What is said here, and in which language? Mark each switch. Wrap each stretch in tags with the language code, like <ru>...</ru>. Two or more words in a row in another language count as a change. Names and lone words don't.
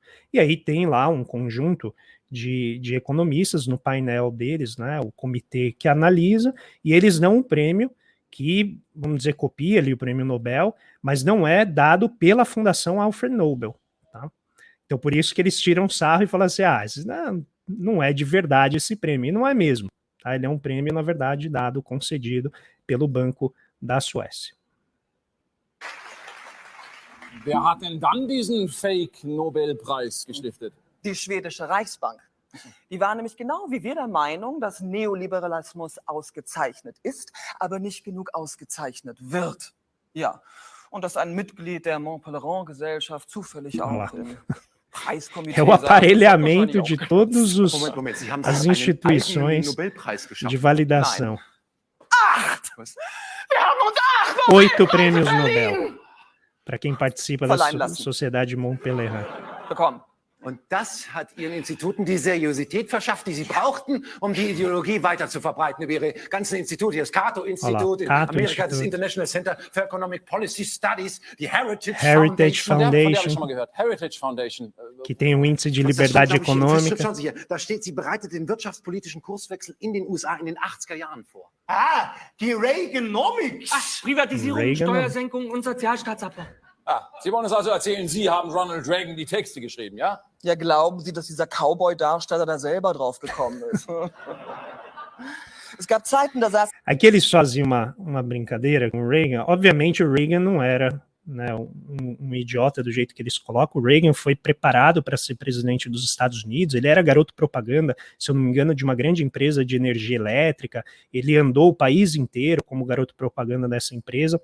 <pt>E aí tem lá um conjunto de economistas no painel deles, né, o comitê que analisa, e eles dão um prêmio que, vamos dizer, copia ali o Prêmio Nobel, mas não é dado pela Fundação Alfred Nobel. Tá? Então, por isso que eles tiram sarro e falam assim, não é de verdade esse prêmio. E não é mesmo. Tá? Ele é um prêmio, na verdade, dado, concedido pelo Banco da Suécia.</pt> <de>Wer hat denn dann diesen Fake-Nobelpreis gestiftet? Die schwedische Reichsbank. Die war nämlich genau wie wir der Meinung, dass Neoliberalismus ausgezeichnet ist, aber nicht genug ausgezeichnet wird. Ja, und dass ein Mitglied der Mont-Pelerin-Gesellschaft zufällig auch im Preiskomitê...</de> <pt>É o aparelhamento de todas as instituições de validação. 8 prêmios Nobel para quem participa da Sociedade Mont-Pelerin.</pt> <de>Bekommen. Und das hat ihren Instituten die Seriosität verschafft, die sie brauchten, um die Ideologie weiter zu verbreiten über ihre ganzen Institute. Hier das Cato-Institut, in Amerika das International Center for Economic Policy Studies, die Heritage Foundation. Von der habe ich schon mal gehört. Heritage Foundation.</de> <pt>Que tem um índice de liberdade econômica.</pt> <de>Schauen Sie hier, da steht, sie bereitet den wirtschaftspolitischen Kurswechsel in den USA in den 80er Jahren vor. Ah, die Reaganomics. Ach, Privatisierung, Steuersenkung und Sozialstaatsabbau. Ah, Sie wollen uns also erzählen, Sie haben Ronald Reagan die Texte geschrieben, ja? Ja, glauben Sie, dass dieser Cowboy-Darsteller da selber drauf gekommen ist? Es gab Zeiten, da saß...</de> <pt>Aqui eles faziam uma brincadeira com o Reagan. Obviamente o Reagan não era né, um idiota do jeito que eles colocam. O Reagan foi preparado para ser presidente dos Estados Unidos, ele era garoto propaganda, se eu não me engano, de uma grande empresa de energia elétrica, ele andou o país inteiro como garoto propaganda dessa empresa.</pt>